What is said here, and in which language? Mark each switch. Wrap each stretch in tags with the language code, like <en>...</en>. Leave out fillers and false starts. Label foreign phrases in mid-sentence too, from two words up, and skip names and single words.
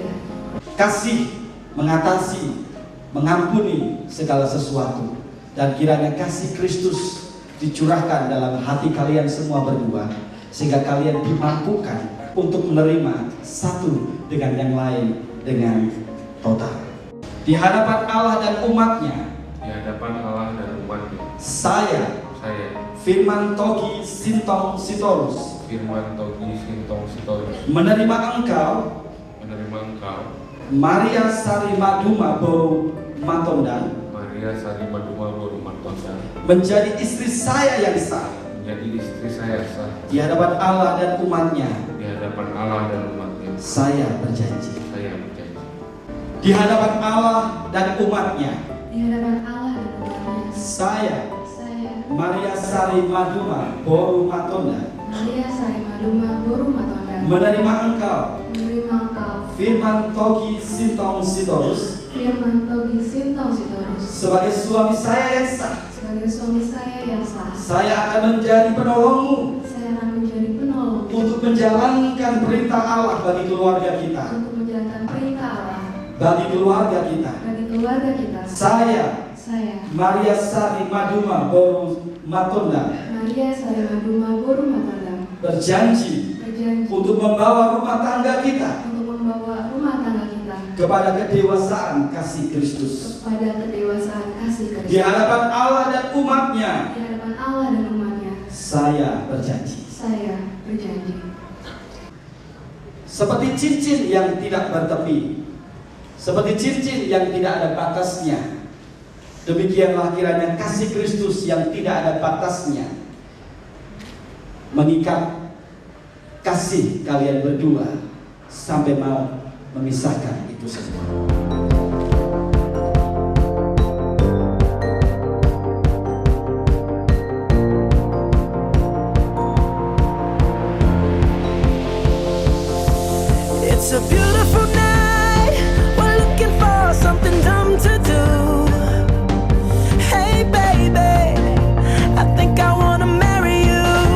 <id>Kasih mengatasi, mengampuni segala sesuatu, dan kiranya kasih Kristus dicurahkan dalam hati kalian semua berdua, sehingga kalian dimampukan untuk menerima satu dengan yang lain dengan total. Di hadapan Allah dan umatnya, Di hadapan Allah dan umatnya, saya Firman Togi Sintong Sitorus Firman Togi Sintong Sitorus, menerima engkau Maria Sari Maduma Boru Matondang Maria Sari Maduma Boru Matondang menjadi istri saya yang sah menjadi istri saya sah di hadapan Allah dan umatnya. di hadapan Allah dan umatnya. Saya berjanji Saya berjanji di hadapan Allah dan umatnya, Di hadapan Allah dan umatnya, saya saya Maria Sari Maduma Boru Matondang Maria Sari Maduma Boru Matondang menerima engkau menerima engkau Firman Togi Sintong Sitorus Firman Togi Sintong Sitorus sebagai suami saya yang sah. sebagai suami saya yang sah. Saya akan menjadi penolongmu Saya akan menjadi penolong untuk menjalankan perintah Allah bagi keluarga kita, untuk menjalankan perintah Allah bagi keluarga kita. bagi keluarga kita. Saya Saya Maria Sari Maduma Boru Matondang Maria Sari Maduma Boru Matondang berjanji berjanji untuk membawa rumah tangga kita untuk membawa rumah tangga kita kepada kedewasaan kasih Kristus kepada kedewasaan kasih Kristus. di hadapan Allah dan umatnya. Di hadapan Allah dan umatnya, Saya berjanji saya berjanji. seperti cincin yang tidak bertepi, seperti cincin yang tidak ada batasnya, demikianlah kiranya kasih Kristus yang tidak ada batasnya mengikat kasih kalian berdua sampai mau memisahkan itu semua.</id> <en>It's a beautiful night. We're looking for something dumb to do. Hey baby, I think I wanna marry you.</en>